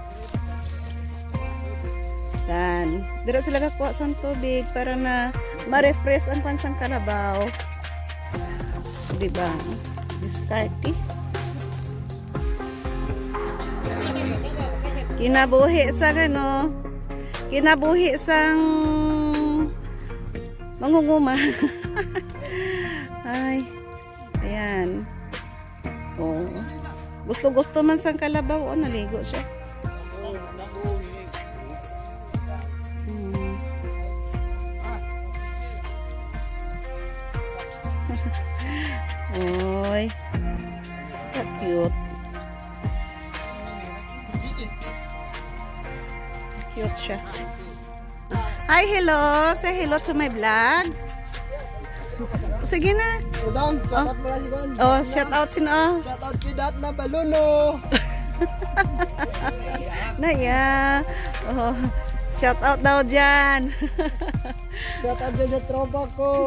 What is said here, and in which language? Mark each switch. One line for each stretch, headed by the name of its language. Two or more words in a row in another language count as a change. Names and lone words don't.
Hiligaynon: Dan, dira sila gakuha sa tubig para na ma-refresh ang pansang Carabao.
Filipino: Diba? Diskarte.
Hiligaynon: Kinabuhi sa ano? Kinabuhi sang mangunguma.
Filipino: Ay. Ayan. Oh.
Hiligaynon: Gusto-gusto man sang kalabaw.
Filipino: Oh, naligo siya. Oy. Cute. Cute siya.
English: Hi, hello. Say hello to my vlog.
Filipino: Sige na.
English: Shout out
Filipino: sino?
English: Shout out
Filipino: kay Dat na Baluno. Naya. Oh,
English: shout out
Filipino: daw dyan.
English: Shout out
Filipino: dyan sa tropa ko.